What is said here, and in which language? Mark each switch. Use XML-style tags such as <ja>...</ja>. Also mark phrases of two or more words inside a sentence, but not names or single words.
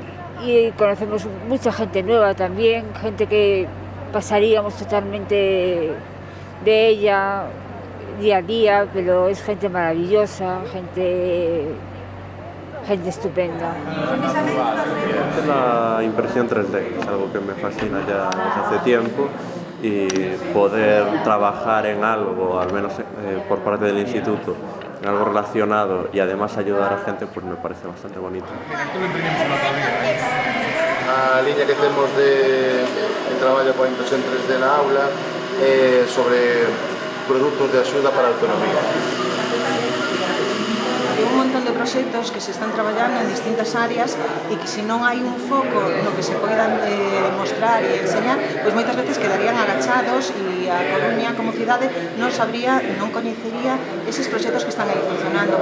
<es>Y conocemos mucha gente nueva también, gente que pasaríamos totalmente de ella día a día, pero es gente maravillosa, gente estupenda. La impresión 3D es algo que me fascina ya desde hace tiempo, y poder trabajar en algo, al menos por parte del instituto, en algo relacionado y además ayudar a gente, pues me parece bastante bonito.</es> <gl>A liña que temos de traballo con impresión 3D na aula sobre produtos de axuda para a autonomía.</gl> <es>Hay un montón de</es> <gl>proxectos que se están traballando en distintas áreas e que se non hai un foco no que se poidan mostrar e enseñar, pois moitas veces quedarían agachados e a Coruña como cidade non sabría, non coñecería eses proxectos que están aí funcionando.</gl>